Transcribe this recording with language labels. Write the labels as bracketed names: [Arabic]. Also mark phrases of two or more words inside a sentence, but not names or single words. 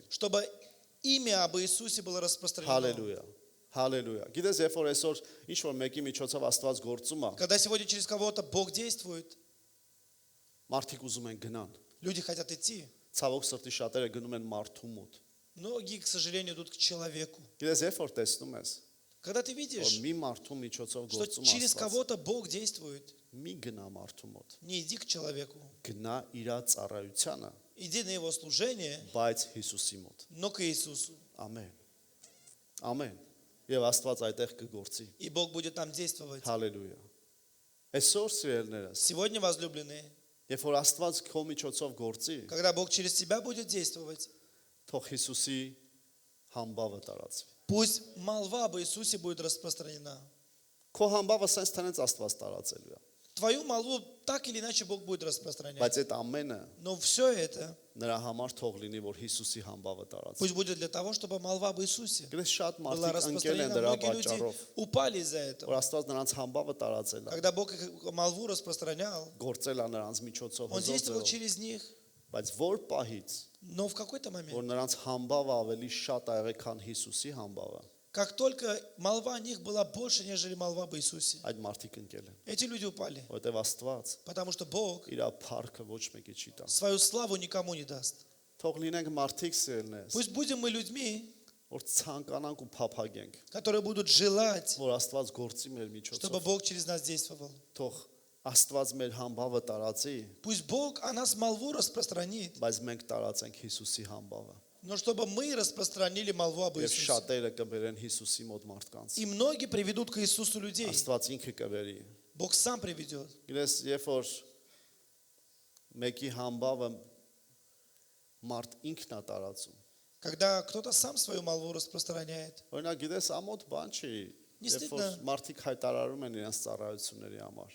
[Russian] чтобы имя об Иисусе было распространено. [Armenian] Հալելույա։ Հալելույա։ Գիտես, երբ որ այսօր ինչ որ մեկի միջոցով Աստված գործում է, [Russian] Когда сегодня через кого-то Бог действует, [Armenian] մարդիկ ուզում են գնան։ [Russian] люди хотят идти. [Armenian] Ցավոք սրտի շատերը գնում են մարդու մոտ։ [Russian] Многие, к сожалению, идут к человеку. [Armenian] Գիտես, երբ որ տեսնում ես, [Russian] Когда ты [Armenian] որ [Russian] видишь, [Armenian] մի մարդու միջոցով [Russian] что [Armenian] գործում [Russian] через [Armenian] Աստված, [Russian] кого-то Бог действует, [Armenian] մի գնա մարդու մոտ։ [Russian] не иди к человеку. [Armenian] Գնա իր ծառայությանը, [Russian] Иди на его служение, [Armenian] բայց Հիսուսի մոտ։ [Russian] но к Иисусу. [Armenian] Ամեն։ Ամեն։ Եվ Աստված այդտեղ կգործի։ [Russian] И Бог будет там действовать. [Armenian] Հալելույա։ Այսօր սիրելիներս, [Russian] Сегодня, возлюбленные, [Armenian] երբ որ Աստված քո միջոցով գործի, [Russian] когда Бог через тебя будет действовать, [Armenian] թող Հիսուսի համբավը տարածվի։ [Russian] пусть молва об Иисусе будет распространена. [Armenian] Քո համբավը sense տանեց Աստված տարածելու է։ [Russian] Твою молву так или иначе Бог будет распространять. [Armenian] Բայց այդ ամենը [Russian] Но все это [Armenian] նրա համար թող լինի, որ Հիսուսի համբավը տարածվի։ [Russian] пусть будет для того, чтобы молва об Иисусе [Armenian] Գիտես, շատ [Russian] была [Armenian] մարդիկ ընկել են [Russian] распространена. [Armenian] դրա [Russian] Многие люди [Armenian] պատճառով, [Russian] упали из-за этого. [Armenian] որ Աստված նրանց համբավը տարածել է, [Russian] Когда Бог их молву распространял, [Armenian] գործել է նրանց միջոցով, [Russian] Он действовал [Armenian] հզոր ձևով, [Russian] через них, [Armenian] Բայց որ պահից, [Russian] Но в какой-то момент, [Armenian] որ նրանց համբավը ավելի շատ ա եղել, քան Հիսուսի համբավը, [Russian] как только молва о них была больше, нежели молва об Иисусе, [Armenian] այդ մարդիկ ընկել են, [Russian] эти люди упали. [Armenian] որովհետև Աստված [Russian] Потому что Бог [Armenian] իր փառքը ոչ մեկի չի տա։ [Russian] свою славу никому не даст. [Armenian] Թող լինենք մարդիկ սիրելնես, [Russian] Пусть будем мы людьми, [Armenian] որ ցանկանանք ու փափագենք, [Russian] которые будут желать, [Armenian] որ Աստված գործի մեր [Russian] чтобы [Armenian] միջոցով, [Russian] Бог через нас действовал. [Armenian] թող Աստված մեր համբավը տարածի, [Russian] Пусть Бог о нас молву распространит, [Armenian] բայց մենք տարածենք Հիսուսի համբավը։ [Russian] но чтобы мы распространили молву об [Armenian] Եվ [Russian] Иисусе. [Armenian] շատերը կբերեն Հիսուսի մոտ մարդկանց։ [Russian] И многие приведут к Иисусу людей. [Armenian] Աստված ինքը կբերի։ [Russian] Бог сам приведет. [Armenian] Գիտես, երբ որ մեկի համբավը մարդ ինքն է տարածում։ [Russian] Когда кто-то сам свою молву распространяет. [Armenian] Օրինակ, գիտես, ամոթ բան չի, [Russian] Не [Armenian] երբ որ [Russian] стыдно. [Armenian] մարդիկ հայտարարում են իրենց ծառայությունների համար։